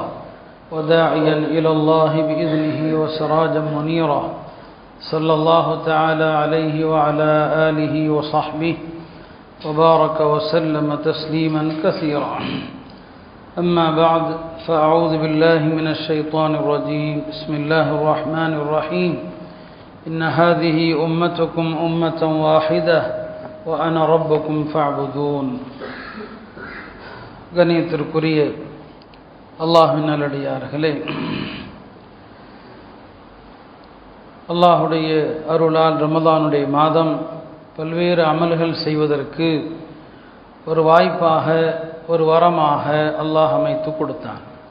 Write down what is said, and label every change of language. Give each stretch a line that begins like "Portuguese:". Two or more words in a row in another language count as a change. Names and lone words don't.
Arabic: وداعيا إلى الله بإذنه وسراجا منيرا صلى الله تعالى عليه وعلى آله وصحبه وبارك وسلم تسليما كثيرا أما بعد فأعوذ بالله من الشيطان الرجيم بسم الله الرحمن الرحيم إن هذه أمتكم أمة واحدة وأنا ربكم فاعبدون.
Tamil: கண்ணியத்திற்குரிய அல்லாஹ்வின் நல்லடியார்களே, அல்லாஹுடைய அருளால் ரமதானுடைய மாதம் பல்வேறு அமல்கள் செய்வதற்கு ஒரு வாய்ப்பாக, ஒரு வரமாக அல்லாஹ் அமைத்து கொடுத்தான்.